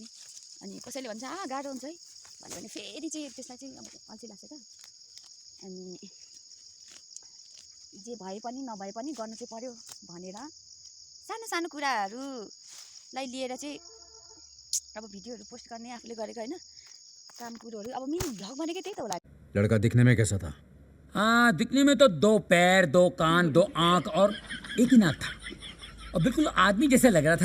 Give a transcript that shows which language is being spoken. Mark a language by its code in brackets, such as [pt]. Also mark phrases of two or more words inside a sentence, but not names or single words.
[ne] अनि कसैले भन्छ गाह्रो हुन्छ है भन्यो भने फेरि चाहिँ त्यसलाई चाहिँ अब अल्छी लाग्छ त। अनि जे भए पनि नभए पनि गर्नु चाहिँ पर्यो भनेर सानो कुराहरूलाई लिएर चाहिँ अब भिडियोहरू पोस्ट गर्ने आफूले गरेको होइन काम कुरोहरू। अब [en] mini vlog [ne] भनेको त्यही त होला। [hi] लड़का दिखने में कैसा था? हाँ, दिखने में तो 2 पैर, 2 कान, 2 आंख और एक ही नाक था और बिल्कुल आदमी जैसे लग रहा था।